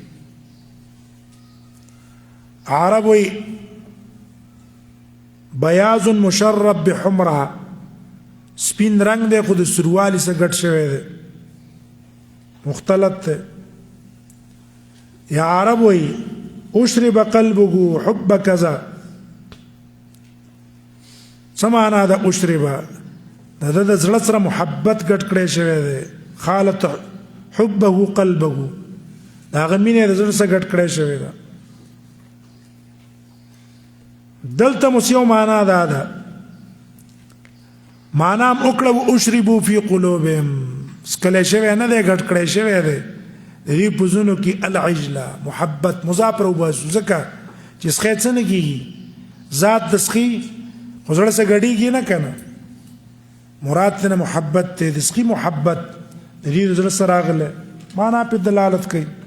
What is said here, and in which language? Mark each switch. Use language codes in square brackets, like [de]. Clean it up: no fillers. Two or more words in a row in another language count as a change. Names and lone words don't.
[ps] عرب وی [ar] بیاض مشرب بحمره، [ps] سپین رنگ دی خو د سروالي سره ګډ شوی دی، مختلط دی. [ar] یا عرب وی اشرب قلبه حب کذا، [ps] څه معنا ده اشربه؟ د ده د زړه سره محبت ګډ کړی شوی دی، [ar] خالط حبه قلبه، [ps] د هغه مینه د زړه سره ګډ کړی شوی ده. دلته مو یو معنا ده معنا هم وکړه [ar] اشربوا فی قلوبهم، [ps] سکلی شوی نه دی، ګډ کړی شوی دی د دوی په زړونو کې العجله محبت مضاف راوباسو، ځکه چې سخی څه نه کېږي، ذات د سخي خو زړه سره ګډېږي نه که نه، مراد ترنه محبت دی، د سخي محبت د دوی د زړه سره راغلی، معنا پې دلالت کوي.